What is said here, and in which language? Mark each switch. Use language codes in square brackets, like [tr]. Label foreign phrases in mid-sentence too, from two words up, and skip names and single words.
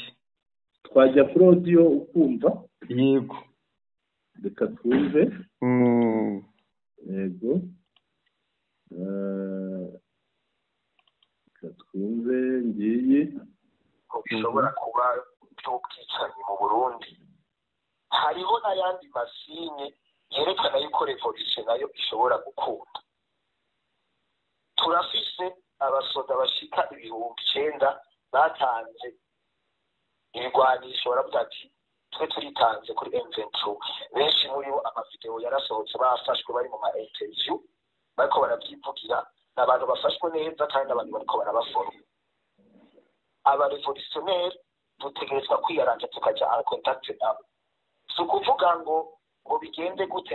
[rw] twajya kuri audio ukumva yego reka twumve yego reka twumve ngiye [rn] bishobora kuba by'ubwicanyi mu Burundi hariho n'ayandi masinye yerekana yuko revolution nayo ishobora gukunda turafise abasoda bashika 9,000 batanze ibigwanisho baravuga ati twe turitanze kuri M23 benshi muri bo amavideo yarasohotse bafashwe bari mu ma interview bariko barabyivugira n'abantu bafashwe neza kandi abantu bariko barabafora aba revolutionnaire dutegerezwa kwiyaranja tukaja [fr] en contact [rn] nabo si ukuvuga ngo bigende gute